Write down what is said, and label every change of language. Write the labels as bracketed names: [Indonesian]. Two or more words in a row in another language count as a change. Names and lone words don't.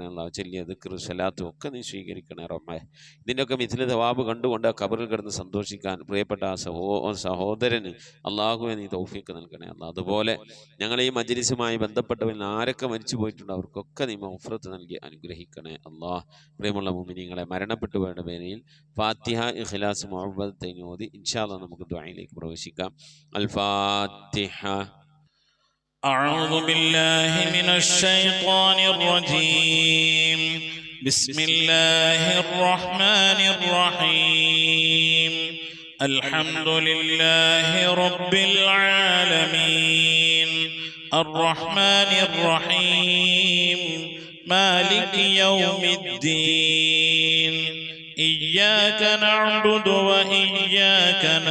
[Malayalam] അല്ലാഹു ചൊല്ലിയ ദിക്ർ സ്വലാത്തും ഒക്കെ നീ സ്വീകരിക്കണേ റഹ്മാനെ. ഇതിൻ്റെയൊക്കെ മിഥില് സവാബ് കണ്ടുകൊണ്ട് ആ ഖബറിൽ കിടന്ന് സന്തോഷിക്കാൻ പ്രിയപ്പെട്ട ആ സഹോദരന് അള്ളാഹുവെ നീ തൗഫീഖ് നൽകണേ. അല്ലാ അതുപോലെ ഞങ്ങൾ ഈ മജ്‌ലിസുമായി ബന്ധപ്പെട്ടവരിൽ ആരൊക്കെ മരിച്ചു പോയിട്ടുണ്ട് അവർക്കൊക്കെ നീ മഗ്‌ഫിറത്ത് നൽകി അനുഗ്രഹിക്കണേ. അല്ലാഹ് പ്രിയമുള്ള മുഅ്മിനീങ്ങളെ, മരണപ്പെട്ടു പോയവരുടെ പേരിൽ ഫാത്തിഹ ഇഖ്ലാസ് മുഅവ്വദത്തൈൻ ഓതി [Arabic] إن شاء الله [Malayalam] നമുക്ക് ദുആയിലേക്ക് പ്രവേശിക്കാം. [Arabic] الفاتحة. أعوذ بالله من الشيطان الرجيم. بسم الله الرحمن الرحيم. الحمد لله رب العالمين الرحمن الرحيم مالك يوم الدين إياك نعبد وإياك